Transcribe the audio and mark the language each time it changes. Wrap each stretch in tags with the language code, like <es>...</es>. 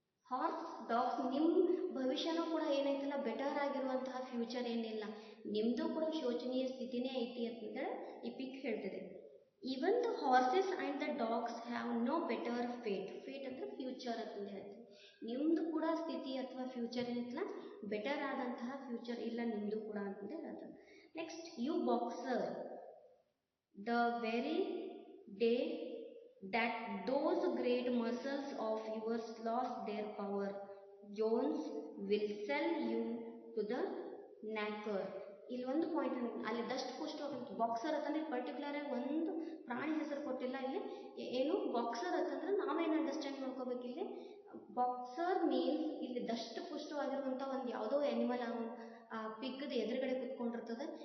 <kn>Horse, dogs, ನಿಮ್ಮ ಭವಿಷ್ಯನೂ ಕೂಡ ಏನೈತಲ್ಲ ಬೆಟರ್ ಆಗಿರುವಂತಹ ಫ್ಯೂಚರ್ ಏನಿಲ್ಲ, ನಿಮ್ಮದು ಕೂಡ ಶೋಚನೀಯ ಸ್ಥಿತಿನೇ ಐತಿ ಅಂತಂದೇಳಿ ಈ ಪಿಗ್ ಹೇಳ್ತದೆ.</kn> <en>Even the horses and the dogs have no better fate.</en> <kn>Fate ಅಂದರೆ ಫ್ಯೂಚರ್ ಅಂತಂದು ಹೇಳ್ತೀವಿ. ನಿಮ್ಮದು ಕೂಡ ಸ್ಥಿತಿ ಅಥವಾ ಫ್ಯೂಚರ್ ಏನಿಲ್ಲ, ಬೆಟರ್ ಆದಂತಹ ಫ್ಯೂಚರ್ ಇಲ್ಲ ನಿಮ್ಮದು ಕೂಡ ಅಂತಂದು ಹೇಳ್ತಾರೆ.</kn> <en>Next, you boxer, the very day that those great muscles of yours lost their power, Jones will sell you to the knacker.</en> <kn>ಇಲ್ಲಿ ಒಂದು ಪಾಯಿಂಟ್ ಅಲ್ಲಿ ದಷ್ಟಪುಷ್ಟವಾಗಂತ ಬಾಕ್ಸರ್ ಅಂತಂದ್ರೆ ಪರ್ಟಿಕ್ಯುಲರ್ ಆಗಿ ಒಂದು ಪ್ರಾಣಿ ಹೆಸರು ಕೊಟ್ಟಿಲ್ಲ. ಇಲ್ಲಿ ಏನು ಬಾಕ್ಸರ್ ಅಂತಂದ್ರೆ ನಾವೇನು ಅಂಡರ್ಸ್ಟ್ಯಾಂಡ್ ಮಾಡ್ಕೋಬೇಕು, ಇಲ್ಲಿ ಬಾಕ್ಸರ್ ಮೀನ್ಸ್ ಇಲ್ಲಿ ದಷ್ಟಪುಷ್ಟವಾಗಿರುವಂಥ ಒಂದು ಯಾವುದೋ ಆ್ಯನಿಮಲ್ ಆ ಪಿಗ್ಗದ ಎದುರುಗಡೆ ಕುತ್ಕೊಂಡಿರ್ತದೆ.</kn>